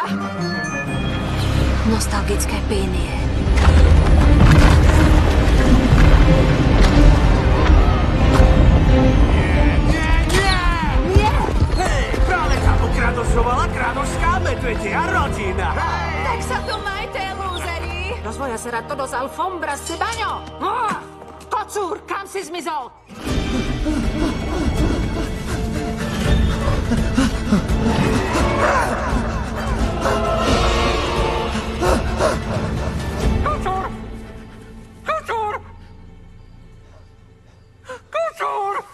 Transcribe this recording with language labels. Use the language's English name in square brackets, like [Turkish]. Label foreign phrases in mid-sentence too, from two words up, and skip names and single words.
[Slovak] Nostalgické pínie. Hej, práve sa ukradošovala kradošská medvedia rodina. Tak sa tu majte, lúzeri. [Spanish] Los voy a hacer a todos alfombras de baño. [Slovak] Kocúr, kam si zmizol? Kocúr! Kocúr! Kocúr!